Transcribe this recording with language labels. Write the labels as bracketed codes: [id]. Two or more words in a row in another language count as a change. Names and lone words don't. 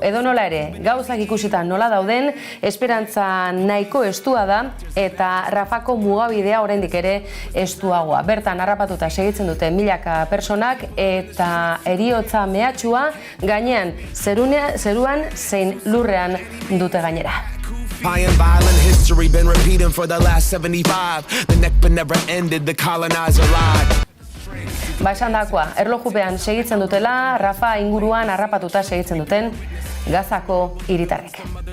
[eu] Edo nola ere, gauzak ikusita nola dauden, esperantza nahiko estua da, eta Rafako mugabidea oraindik ere estuagoa. Bertan harrapatuta segitzen dute milaka personak, eta heriotza mehatxua gainean zeruan zein lurrean dute gainera. [en] Violent history been repeating for the last 75. The Nakba never ended, the colonizer lied. [eu] Esan dakoa, erlojupean segitzen dutela, Rafa inguruan harrapatuta segitzen duten Gazako hiritarrek.